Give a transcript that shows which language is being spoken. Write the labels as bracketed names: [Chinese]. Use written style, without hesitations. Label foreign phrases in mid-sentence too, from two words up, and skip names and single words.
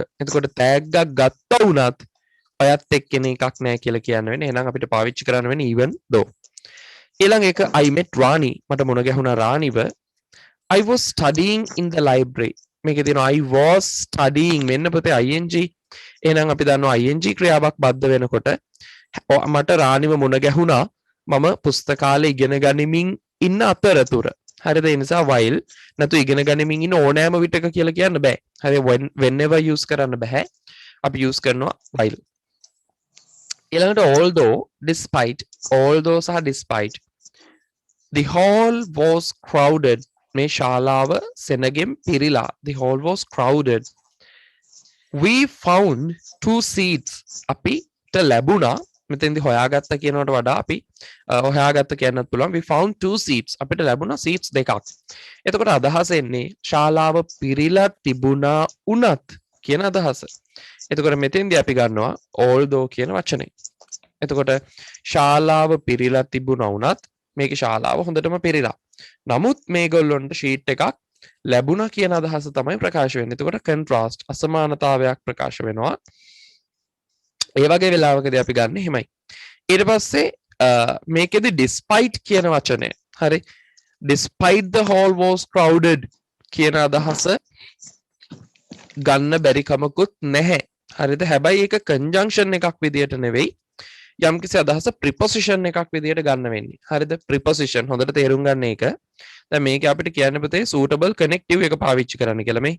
[Sinhala] එතකොට තෑග්ගක් ගත්තා වුණත් ඔයත් එක්ක එන එකක් නැහැ කියලා කියන්න වෙන්නේ. එහෙනම් අපිට පාවිච්චි කරන්න වෙන්නේ [English] even though. [Sinhala] ඊළඟ එක [English] I met Rani. [Sinhala] මට මුණ ගැහුණා රානිව. [English] I was studying in the library. [Sinhala] මේකේ තියෙනවා [English] I was studying [Sinhala] මෙන්න පුතේ ing. එහෙනම් අපි දන්නවා ing ක්‍රියාවක් බද්ධ වෙනකොට මට රානිව මුණ ගැහුණා මම පුස්තකාලේ ඉගෙන ගනිමින් ඉන්න අතරතුර. හරිද? ඒ නිසා while නැතු ඉගෙන ගනිමින් ඉන්න ඕනෑම විටක කියලා කියන්න බෑ. හරි whenever use කරන්න බෑ. අපි use කරනවා while. ඊළඟට [English] although despite [Sinhala] සහ [English] despite the hall was crowded [Sinhala] මේ ශාලාව සෙනගෙන් පිරීලා [English] the hall was crowded we found 2 seats [Sinhala] අපිට ලැබුණා මෙතෙන්දී හොයාගත්ත කියනකට වඩා අපි හොයාගත්ත කියන්නත් පුළුවන් [English] we found 2 seats [Sinhala] අපිට ලැබුණා seats දෙකක්. එතකොට අදහස එන්නේ ශාලාව පිරීලා තිබුණා උනත් කියන අදහස. එතකොට මෙතෙන්දී අපි ගන්නවා although කියන වචනේ. එතකොට ශාලාව පිරීලා තිබුණා උනත් මේකේ ශාලාව හොඳටම පිරීලා. නමුත් මේගොල්ලොන්ට ෂීට් එකක් ලැබුණා කියන අදහස තමයි ප්‍රකාශ වෙන්නේ. එතකොට contrast අසමානතාවයක් ප්‍රකාශ වෙනවා. ඒ වගේ වෙලාවකදී අපි ගන්න එහෙමයි. ඊට පස්සේ මේකෙදි despite කියන වචනය. හරි. [English] despite the hall was crowded [Sinhala] කියන අදහස ගන්න බැරි කමකුත් නැහැ. හරිද? හැබැයි ඒක conjunction එකක් විදියට නෙවෙයි. යම්කිසි අදහස preposition එකක් විදියට ගන්න වෙන්නේ. හරිද? preposition හොඳට තේරුම් ගන්න එක. දැන් මේක අපිට කියන්න පුතේ [English] suitable connective [Sinhala] එක පාවිච්චි කරන්න කියලා මේ.